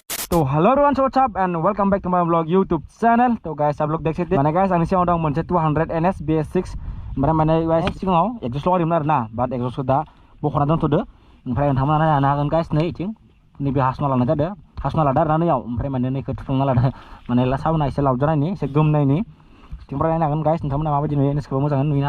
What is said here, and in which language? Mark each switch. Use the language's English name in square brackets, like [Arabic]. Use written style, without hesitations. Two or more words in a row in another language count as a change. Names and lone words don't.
[English] तो hello everyone, so what's up and welcome back to my vlog YouTube channel. [Hindi] तो गाइस आप लोग देख सकते हैं [Bodo] माने गाइस आंनि सिगाङाव दं मोनसे 200 NS BS6 ओमफ्राय माने गाइस सिगाङाव एक्जस्ट लगायदोंमोन आरोना बाट एक्जस्टखौ दा बख'ना दोनथ'दो। ओमफ्राय नोंथांमोना नायनो हागोन गाइस नै इथिं नैबे हासना लानाय जादों, हासना लादो आरोना नैयाव। ओमफ्राय माने नैखौ थुफ्लंना लादो माने साउन्डआ एसे लाउड जानायनि, एसे गोमनायनि। थिंफ्राय नायनो हागोन गाइस नोंथांमोना माबायदि नुयो एनएसखौबो मोजाङै नुयोना।